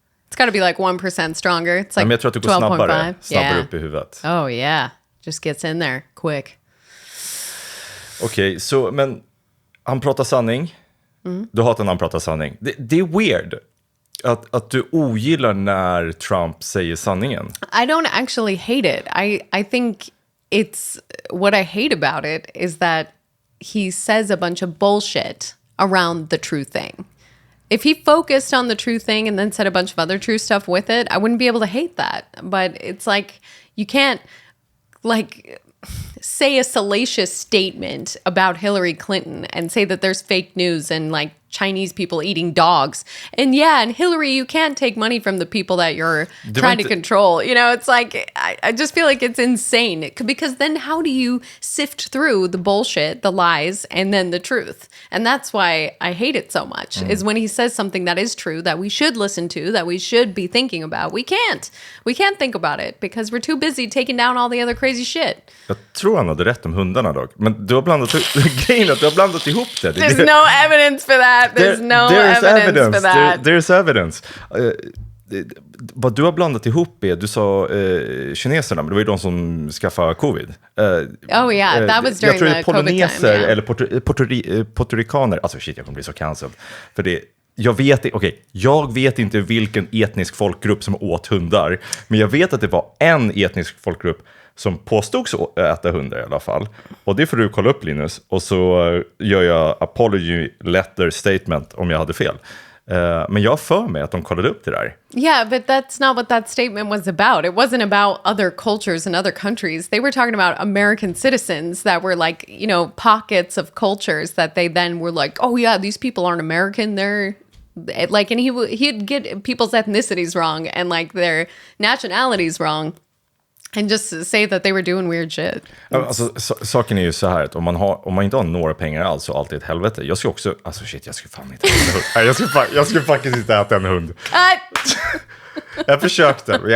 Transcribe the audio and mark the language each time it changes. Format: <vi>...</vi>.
<en>It's got to be like 1% stronger. It's like</en> <sv>Men jag tror att det går</sv> <en>12.5.</en> <sv>snabbare upp i huvudet.</sv> <en>Oh yeah. Just gets in there quick.</en> <sv>Okej, så men han pratar sanning. Du hatar när han pratar sanning. Det är weird att du ogillar när Trump säger sanningen.</sv> <en>I don't actually hate it. I think it's what I hate about it is that he says a bunch of bullshit around the true thing. If he focused on the true thing and then said a bunch of other true stuff with it, I wouldn't be able to hate that. But it's like you can't like say a salacious statement about Hillary Clinton and say that there's fake news and like Chinese people eating dogs. And Hillary, you can't take money from the people that you're trying to control. You know, it's like, I just feel like it's insane. Because then how do you sift through the bullshit, the lies, and then the truth? And that's why I hate it so much, is when he says something that is true, that we should listen to, that we should be thinking about. We can't think about it because we're too busy taking down all the other crazy shit.</en> <sv>Jag tror han hade rätt om hundarna dock. Men du har blandat grejen att du har blandat ihop det.</sv> <en>There's no evidence for that. There's no evidence for that. There's evidence.</en> <sv>Vad du har blandat ihop är, du sa kineserna, men det var ju de som skaffade covid.</sv> <en>Oh yeah, that was during the COVID time.</en> <sv>Jag tror det är poloneser eller portorikaner. Alltså shit, jag kommer bli så cancelled. För det, jag vet inte vilken etnisk folkgrupp som åt hundar. Men jag vet att det var en etnisk folkgrupp som påstods äta hundar i alla fall. Och det får du kolla upp, Linus. Och så gör jag</sv> <en>apology letter statement</en> <sv>om jag hade fel. Men jag för mig att de kollade upp det där.</sv> <en>Yeah, but that's not what that statement was about. It wasn't about other cultures and other countries. They were talking about American citizens that were like, you know, pockets of cultures that they then were like, oh yeah, these people aren't American. They're like, and he'd get people's ethnicities wrong and like their nationalities wrong. And just say that they were doing weird shit.</en> <sv>Alltså, saken är ju så här att om man inte har några pengar alls så är allt ett helvete. Jag ska också, alltså shit, jag ska fan inte äta en hund. Jag ska faktiskt inte äta en hund. Jag försökte.</sv>